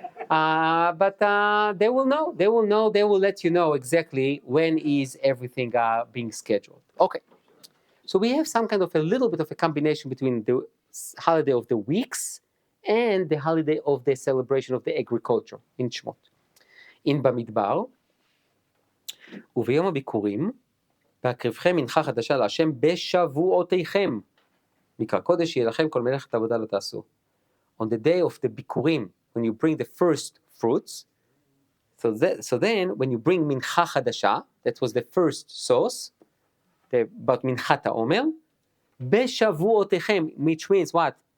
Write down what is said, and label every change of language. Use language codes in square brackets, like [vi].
[en] But they will know. They will know. They will let you know exactly when is everything being scheduled. Okay. So we have some kind of a little bit of a combination between the holiday of the weeks and the holiday of the celebration of the agriculture in Shmot. [he] In במדבר, וביום הביקורים, בהקריבכם מנחה חדשה להשם בשבועותיכם. מקרא קודש יהיה לכם כל מלאכת עבודה לא תעשו. [en] On the day of the ביקורים, when you bring the first fruits, so then when you bring [he] מנחה חדשה, [en] that was the first sauce, but [he] מנחת העומר, בשבועותיכם, [en] which means what?